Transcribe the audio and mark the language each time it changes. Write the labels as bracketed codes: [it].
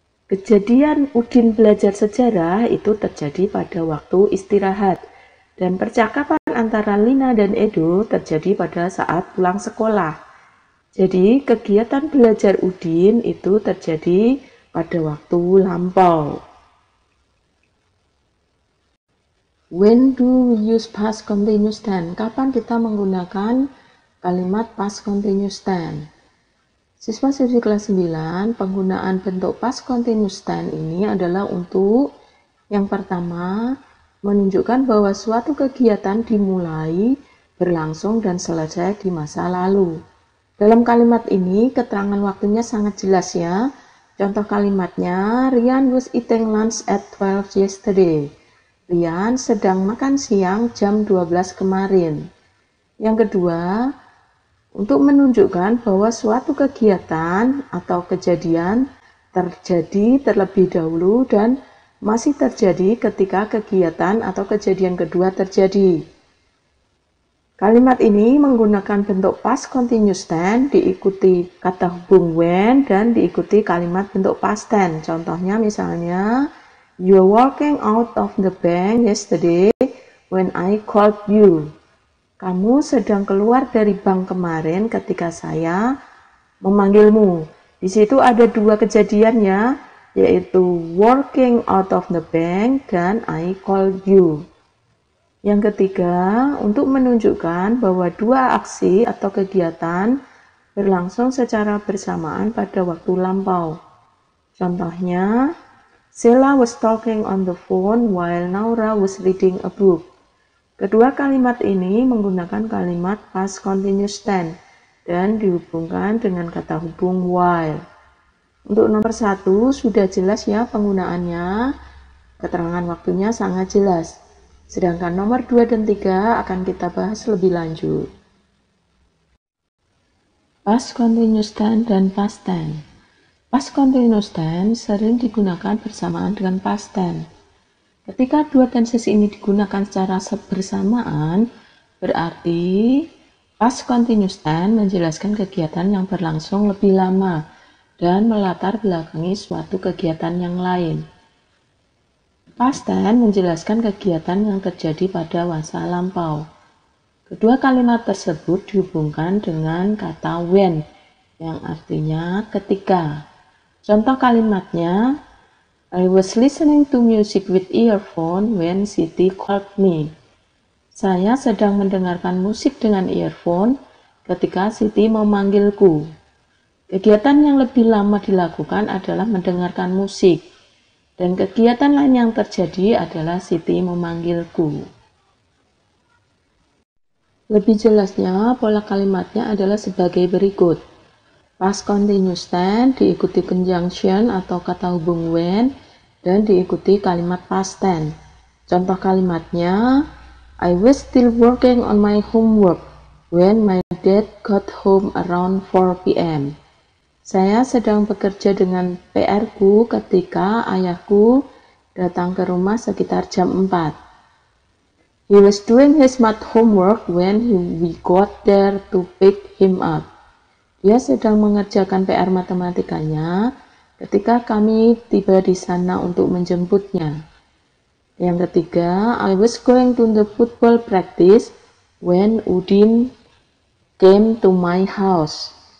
[id] Kejadian Udin belajar sejarah itu terjadi pada waktu istirahat, dan percakapan antara Lina dan Edo terjadi pada saat pulang sekolah. Jadi kegiatan belajar Udin itu terjadi pada waktu lampau. [en] When do we use past continuous tense? [id] Kapan kita menggunakan kalimat past continuous tense? Siswa-siswi kelas 9, penggunaan bentuk past continuous tense ini adalah untuk yang pertama, menunjukkan bahwa suatu kegiatan dimulai, berlangsung, dan selesai di masa lalu. Dalam kalimat ini, keterangan waktunya sangat jelas ya. Contoh kalimatnya, [en] Rian was eating lunch at 12 yesterday. [id] Rian sedang makan siang jam 12 kemarin. Yang kedua, untuk menunjukkan bahwa suatu kegiatan atau kejadian terjadi terlebih dahulu dan masih terjadi ketika kegiatan atau kejadian kedua terjadi. Kalimat ini menggunakan bentuk past continuous tense diikuti kata hubung when dan diikuti kalimat bentuk past tense. Contohnya misalnya, [en] you are walking out of the bank yesterday when I called you. [id] Kamu sedang keluar dari bank kemarin ketika saya memanggilmu. Di situ ada dua kejadian ya, yaitu [en] walking out of the bank [id] dan [en] I called you. [id] Yang ketiga, untuk menunjukkan bahwa dua aksi atau kegiatan berlangsung secara bersamaan pada waktu lampau. Contohnya, [en] Sheila was talking on the phone while Naura was reading a book. [id] Kedua kalimat ini menggunakan kalimat past continuous tense dan dihubungkan dengan kata hubung while. Untuk nomor 1 sudah jelas ya penggunaannya, keterangan waktunya sangat jelas. Sedangkan nomor 2 dan 3 akan kita bahas lebih lanjut. Past continuous tense dan past tense. Past continuous tense sering digunakan bersamaan dengan past tense. Ketika dua tenses ini digunakan secara bersamaan, berarti past continuous tense menjelaskan kegiatan yang berlangsung lebih lama dan melatar belakangi suatu kegiatan yang lain. Past tense menjelaskan kegiatan yang terjadi pada masa lampau. Kedua kalimat tersebut dihubungkan dengan kata when, yang artinya ketika. Contoh kalimatnya, [en] I was listening to music with earphone when Siti called me. [id] Saya sedang mendengarkan musik dengan earphone ketika Siti memanggilku. Kegiatan yang lebih lama dilakukan adalah mendengarkan musik, dan kegiatan lain yang terjadi adalah Siti memanggilku. Lebih jelasnya, pola kalimatnya adalah sebagai berikut. Past continuous tense diikuti conjunction atau kata hubung when, dan diikuti kalimat past tense. Contoh kalimatnya, [en] I was still working on my homework when my dad got home around 4 p.m. [id] Saya sedang bekerja dengan PR-ku ketika ayahku datang ke rumah sekitar jam 4. [en] He was doing his math homework when we got there to pick him up. [id] Dia sedang mengerjakan PR matematikanya ketika kami tiba di sana untuk menjemputnya. Yang ketiga, [en] I was going to the football practice when Udin came to my house.